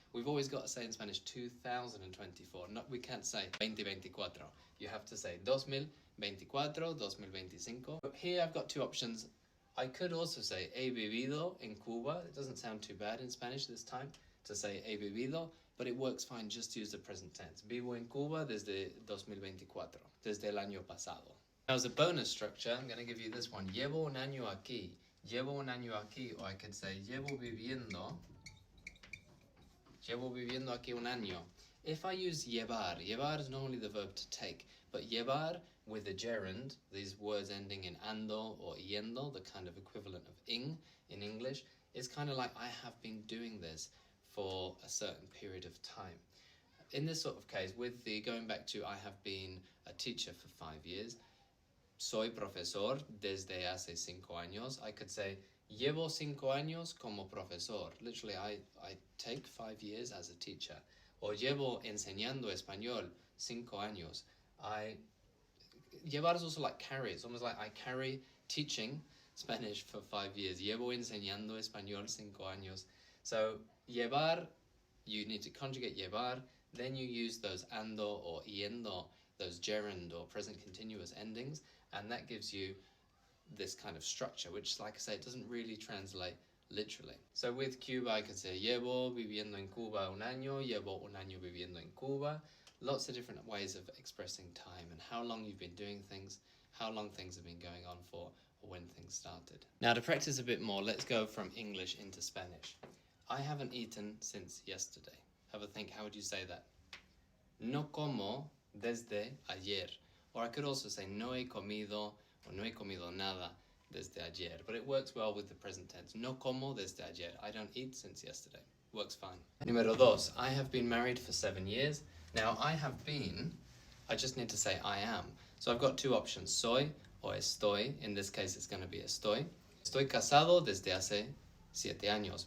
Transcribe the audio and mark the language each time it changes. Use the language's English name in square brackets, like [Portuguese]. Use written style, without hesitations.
[English] We've always got to say in Spanish 2024. No, we can't say 2024. You have to say 2024, 2025. But here I've got two options. I could also say [Spanish] he vivido en Cuba. [English] It doesn't sound too bad in Spanish this time to say [Spanish] he vivido, [English] but it works fine just to use the present tense. [Spanish] Vivo en Cuba desde 2024, desde el año pasado. [English] Now as a bonus structure, I'm going to give you this one. [Spanish] Llevo un año aquí. Llevo un año aquí, [English] or I could say [Spanish] llevo viviendo aquí un año. [English] If I use llevar is normally the verb to take, but llevar with a gerund, these words ending in ando or yendo, the kind of equivalent of in English, is kind of like I have been doing this for a certain period of time. In this sort of case, with the going back to I have been a teacher for 5 years, [Spanish] soy profesor desde hace 5 años, [English] I could say [Spanish] llevo 5 años como profesor. [English] Literally, I take 5 years as a teacher. Or [Spanish] llevo enseñando español 5 años. [English] Llevar is also like carry. It's almost like I carry teaching Spanish for 5 years. [Spanish] Llevo enseñando español 5 años. [English] So llevar, you need to conjugate llevar, then you use those ando or yendo, those gerund or present continuous endings, and that gives you this kind of structure, which, like I say, it doesn't really translate literally. So with Cuba, I could say [Spanish] llevo viviendo en Cuba un año, llevo un año viviendo en Cuba. [English] Lots of different ways of expressing time and how long you've been doing things, how long things have been going on for, or when things started. Now to practice a bit more, let's go from English into Spanish. I haven't eaten since yesterday. Have a think, how would you say that? [Spanish] No como desde ayer. [English] Or I could also say [Spanish] no he comido or no he comido nada desde ayer. [English] But it works well with the present tense. [Spanish] No como desde ayer. [English] I don't eat since yesterday. Works fine. [Spanish] Número 2. [English] I have been married for 7 years. Now, I have been, I just need to say I am. So I've got two options, soy or estoy. In this case, it's going to be estoy. [Spanish] Estoy casado desde hace 7 años.